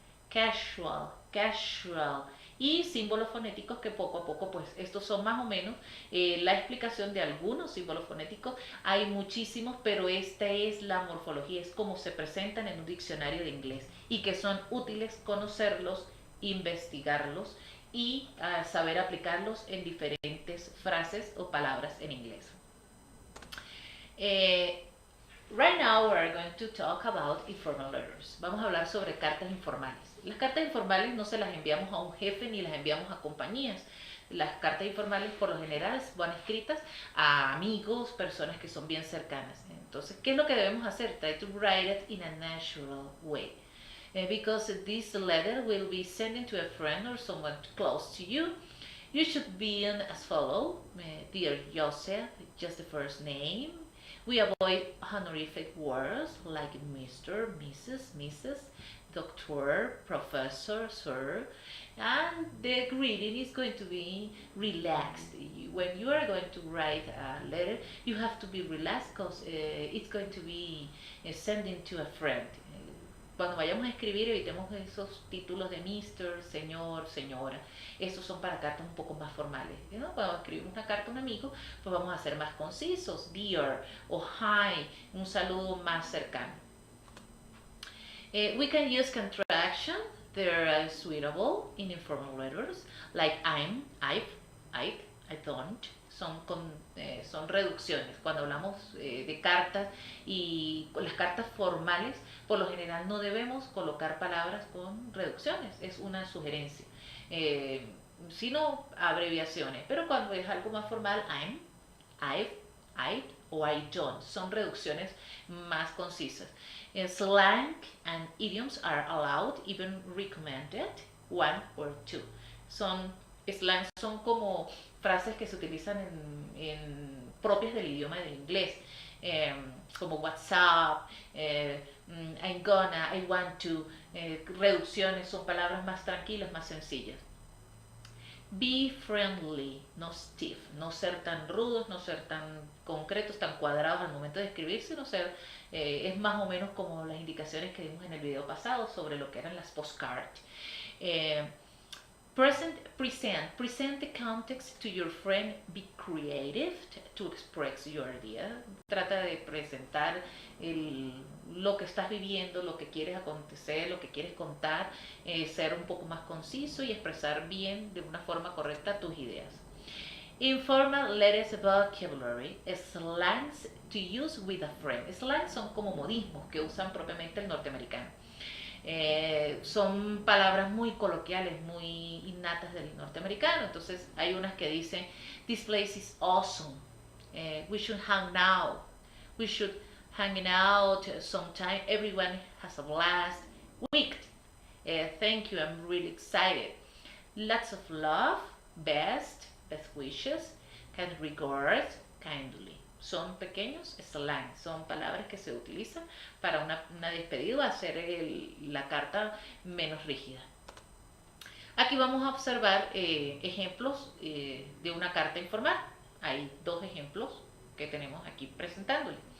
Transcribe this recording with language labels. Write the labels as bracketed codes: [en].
[es] Casual, casual. Y símbolos fonéticos que poco a poco, pues estos son más o menos la explicación de algunos símbolos fonéticos. Hay muchísimos, pero esta es la morfología, es como se presentan en un diccionario de inglés y que son útiles conocerlos, investigarlos y saber aplicarlos en diferentes frases o palabras en inglés. [en] Right now we are going to talk about informal letters. [es] Vamos a hablar sobre cartas informales. Las cartas informales no se las enviamos a un jefe ni las enviamos a compañías. Las cartas informales por lo general van escritas a amigos, personas que son bien cercanas. Entonces, ¿qué es lo que debemos hacer? [en] Try to write it in a natural way. Because this letter will be sent to a friend or someone close to you. You should begin as follow. Dear Joseph, just the first name. We avoid honorific words like Mr., Mrs., Doctor, Professor, Sir. And the greeting is going to be relaxed. When you are going to write a letter, you have to be relaxed because it's going to be sending to a friend. [es] Cuando vayamos a escribir, evitemos esos títulos de Mr., Señor, Señora. Esos son para cartas un poco más formales, ¿no? Cuando escribimos una carta a un amigo, pues vamos a ser más concisos, dear o hi, un saludo más cercano. [en] We can use contraction. They're suitable in informal letters, like I'm, I don't. [es] Son reducciones. Cuando hablamos de cartas y las cartas formales, por lo general no debemos colocar palabras con reducciones, es una sugerencia, sino abreviaciones. Pero cuando es algo más formal, I'm, I o I don't, son reducciones más concisas. [en] Slang and idioms are allowed, even recommended, one or two. [es] Slang son como frases que se utilizan propias del idioma del inglés, como WhatsApp, [en] I'm gonna, I want to, [es] reducciones, son palabras más tranquilas, más sencillas. [en] Be friendly, no stiff, [es] no ser tan rudos, no ser tan concretos, tan cuadrados al momento de escribir, sino ser, es más o menos como las indicaciones que dimos en el video pasado sobre lo que eran las postcards. [en] Present the context to your friend. Be creative to express your idea. [es] Trata de presentar lo que estás viviendo, lo que quieres acontecer, lo que quieres contar, ser un poco más conciso y expresar bien de una forma correcta tus ideas. [en] Informal letters vocabulary, slangs to use with a friend. [es] Slangs son como modismos que usan propiamente el norteamericano. Son palabras muy coloquiales, muy innatas del norteamericano. Entonces hay unas que dicen, [en] this place is awesome, we should hang out, we should hang out sometime, everyone has a blast, week, thank you, I'm really excited, lots of love, best wishes, kind regards, kindly. [es] Son pequeños slang, son palabras que se utilizan para una despedida, hacer la carta menos rígida. Aquí vamos a observar ejemplos de una carta informal. Hay dos ejemplos que tenemos aquí presentándole.